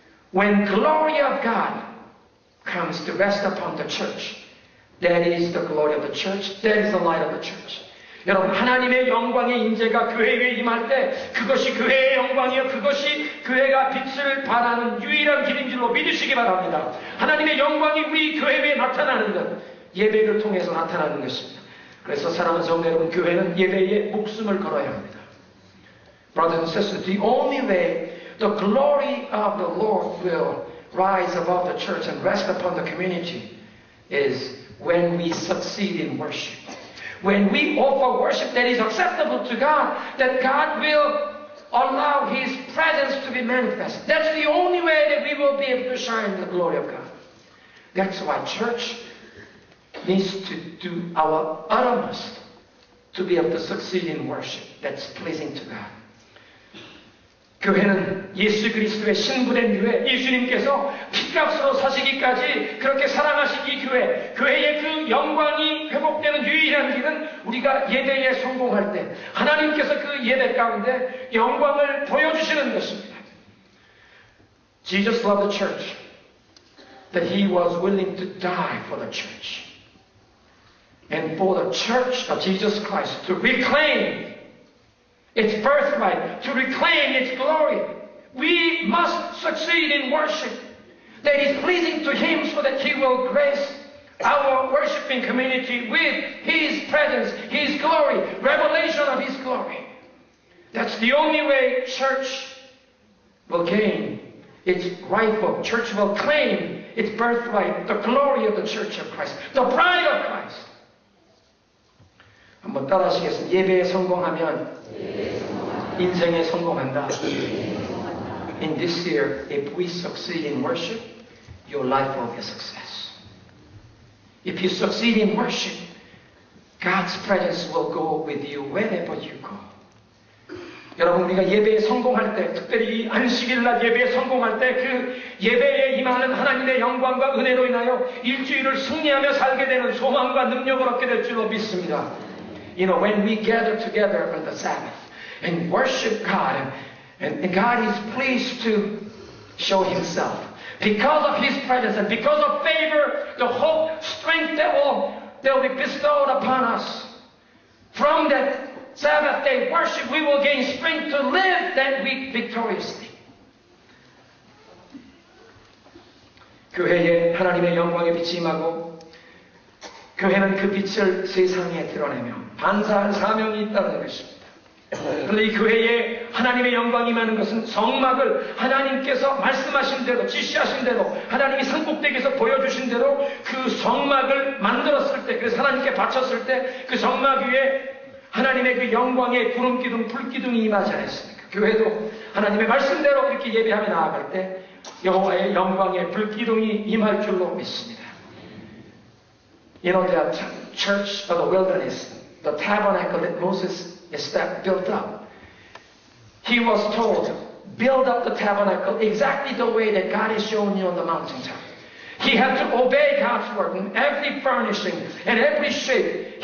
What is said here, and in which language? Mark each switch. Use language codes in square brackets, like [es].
[en] When glory of God comes to rest upon the church, that is the glory of the church, that is the light of the church. [ko] 여러분, 하나님의 영광의 임재가 교회에 임할 때 그것이 교회의 영광이요, 그것이 교회가 빛을 발하는 유일한 길인 줄로 믿으시기 바랍니다. 하나님의 영광이 우리 교회에 나타나는 것, 예배를 통해서 나타나는 것입니다. 그래서 사랑하는 성도 여러분, 교회는 예배에 목숨을 걸어야 합니다. [en] Brothers and sisters, the only way the glory of the Lord will rise above the church and rest upon the community is when we succeed in worship. When we offer worship that is acceptable to God, that God will allow His presence to be manifest. That's the only way that we will be able to shine the glory of God. That's why church needs to do our uttermost to be able to succeed in worship that's pleasing to God. [ko] 교회는 예수 그리스도의 신부된 교회, 예수님께서 핏값으로 사시기까지 그렇게 사랑하신 이 교회, 교회의 그 영광이 회복되는 유일한 길은 우리가 예배에 성공할 때 하나님께서 그 예배 가운데 영광을 보여주시는 것입니다. [en] Jesus loved the church, that He was willing to die for the church. And for the church of Jesus Christ to reclaim its birthright, to reclaim its glory, we must succeed in worship that is pleasing to Him so that He will grace our worshiping community with His presence, His glory, revelation of His glory. That's the only way church will gain its rightful, church will claim its birthright, the glory of the church of Christ, the bride of Christ. [ko] 한번 따라 하시겠습니다. 예배에 성공하면 인생에 성공한다. [en] In this year, if we succeed in worship, your life will be a success. If you succeed in worship, God's presence will go with you wherever you go. [ko] 여러분, 우리가 예배에 성공할 때, 특별히 이 안식일날 예배에 성공할 때 그 예배에 임하는 하나님의 영광과 은혜로 인하여 일주일을 승리하며 살게 되는 소망과 능력을 얻게 될 줄로 믿습니다. [en] You know, when we gather together on the Sabbath and worship God, and God is pleased to show Himself. Because of His presence and because of favor, the hope, strength that will be bestowed upon us. From that Sabbath day worship, we will gain strength to live that week victoriously. [ko] 교회에 하나님의 영광의 빛이 임하고 교회는 그 빛을 세상에 드러내며 반사할 사명이 있다는 것입니다. 그런데 이 교회에 하나님의 영광이 임하는 것은 성막을 하나님께서 말씀하신 대로, 지시하신 대로, 하나님이 산꼭대기에서 보여주신 대로 그 성막을 만들었을 때, 그래서 하나님께 바쳤을 때 그 성막 위에 하나님의 그 영광의 구름기둥, 불기둥이 임하지 않았습니까? 교회도 하나님의 말씀대로 이렇게 예배하며 나아갈 때 여호와의 영광의 불기둥이 임할 줄로 믿습니다. [en] You know, the church of the wilderness, the tabernacle that Moses built up, he was told, build up the tabernacle exactly the way that God has shown you on the mountaintop. He had to obey God's word in every furnishing and every shape.